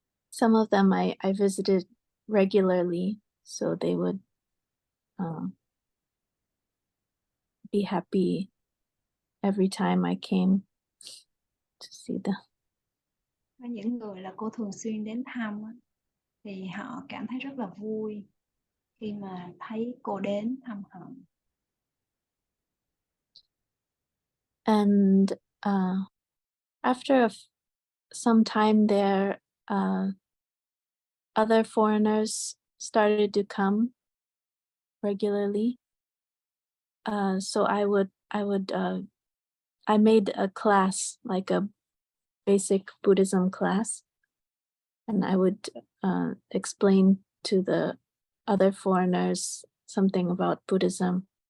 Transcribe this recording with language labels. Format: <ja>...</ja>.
<en>Some of them I visited regularly, so they would be happy every time I came to see them.</en> <vi>Có những người là cô thường xuyên đến thăm thì họ cảm thấy rất là vui khi mà thấy cô đến thăm họ.</vi> <en>And after some time there, other foreigners started to come regularly. So I made a class, like a basic Buddhism class, and I would explain to the other foreigners something about Buddhism.</en>